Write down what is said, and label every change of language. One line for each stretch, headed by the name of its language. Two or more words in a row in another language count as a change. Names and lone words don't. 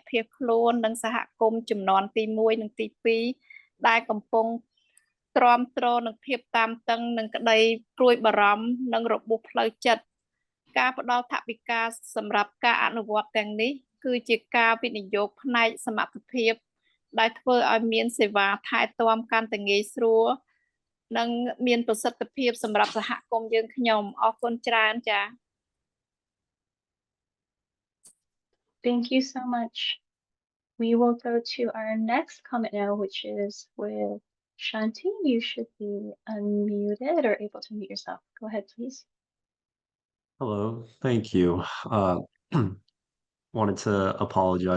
Khmer: ភៀសខ្លួននិងសហគមន៍ជំនាន់ទី1និងទី2ដែលកំពុងទ្រាំទ្រនឹងភាពតានតឹងនិងក្តីព្រួយបារម្ភនិងរបួសផ្លូវចិត្តការផ្ដល់ថវិកាសម្រាប់ការអនុវត្តទាំងនេះគឺជាការវិនិយោគផ្នែកសមត្ថភាពដែលធ្វើឲ្យមានសេវាថែទាំកាន់តែងាយស្រួលនិងមានប្រសិទ្ធភាពសម្រាប់សហគមន៍យើងខ្ញុំអរគុណច្រើនចា៎
English: Thank you so much. We will go to our next comment now, which is with Shanti. You should be unmuted or able to mute yourself. Go ahead, please. Hello, thank you. Wanted to apologize.